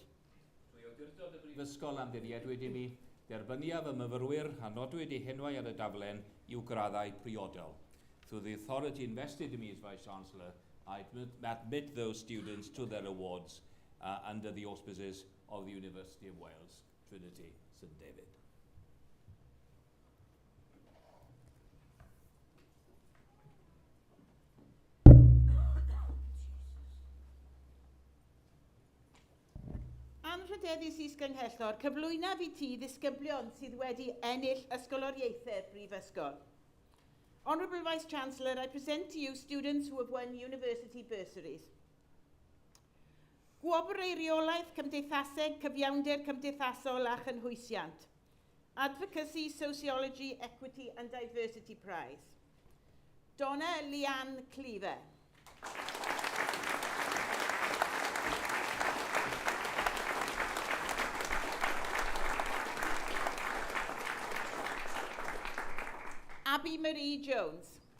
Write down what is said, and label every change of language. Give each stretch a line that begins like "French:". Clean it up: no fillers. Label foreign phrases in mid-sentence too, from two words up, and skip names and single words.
Welsh: Trwy awdurdod y Brifysgol amddiriedwyd i mi, derbyniaf y myfyrwyr a nodwyd eu henwau ar y daflen i'w graddau priodol.
English: Through the authority invested in me as Vice-Chancellor, I admit those students to their awards under the auspices of the University of Wales, Trinity St David.
Welsh: Anrhydeddus is-gynghellor, cyflwynaf i ti ddisgyblion sydd wedi ennill ysgoloriaethau'r Brifysgol.
English: Honourable Vice-Chancellor, I present to you students who have won university bursaries.
Welsh: Gwobr ei reolaeth cymdeithaseg, cyfiawnder cymdeithasol a chynhwysiant.
English: Advocacy, Sociology, Equity and Diversity Prize. Donna Leanne Cleaver. Abby Marie Jones.